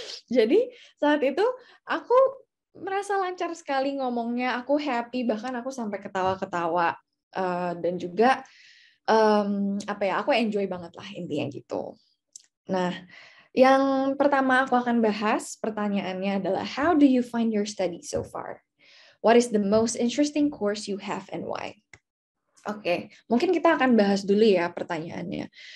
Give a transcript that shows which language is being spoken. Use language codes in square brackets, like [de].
[id] Jadi saat itu aku merasa lancar sekali ngomongnya, aku happy, bahkan aku sampai ketawa-ketawa. Dan juga apa ya, aku enjoy banget lah intinya gitu. Nah, yang pertama aku akan bahas pertanyaannya adalah [en] how do you find your study so far? What is the most interesting course you have and why? [id] Oke, mungkin kita akan bahas dulu ya pertanyaannya.